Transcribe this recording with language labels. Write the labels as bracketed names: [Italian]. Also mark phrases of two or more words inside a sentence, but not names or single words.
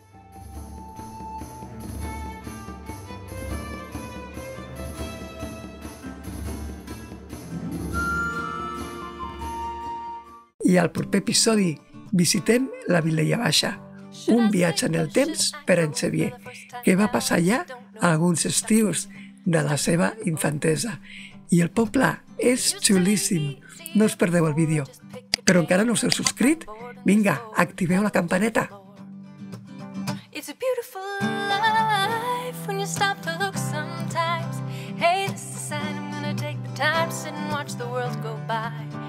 [Catalan] I al proper episodi visitem la Vilella Baixa, un viatge en el temps per en Xavier, que va passar allà alguns estius de la seva infantesa. I el poble és xulíssim, no us perdeu el vídeo. Però encara no us heu subscrit? Vinga, activeu la campaneta. [English] It's a beautiful life when you stop to look sometimes. Hey, this is a sign I'm gonna take the time to sit and watch the world go by.